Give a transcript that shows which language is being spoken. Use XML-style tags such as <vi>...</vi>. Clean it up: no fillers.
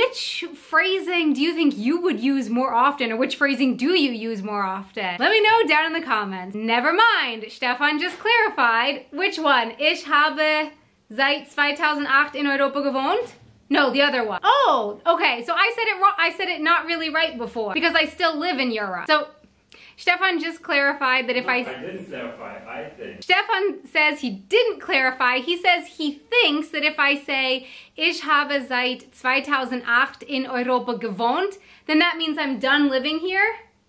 <en>Which phrasing do you think you would use more often, or which phrasing do you use more often? Let me know down in the comments. Never mind, Stefan just clarified. Which one?</en> <de>Ich habe seit 2008 in Europa gewohnt?</de> <en>No, the other one. Oh, okay, so I said it wrong. I said it not really right before because I still live in Europe. So Stefan just clarified that if I didn't clarify, I think. Stefan says he didn't clarify. He says he thinks that if I say,</en> <de>ich habe seit 2008 in Europa gewohnt,</de> <en>then that means I'm done living here?</en>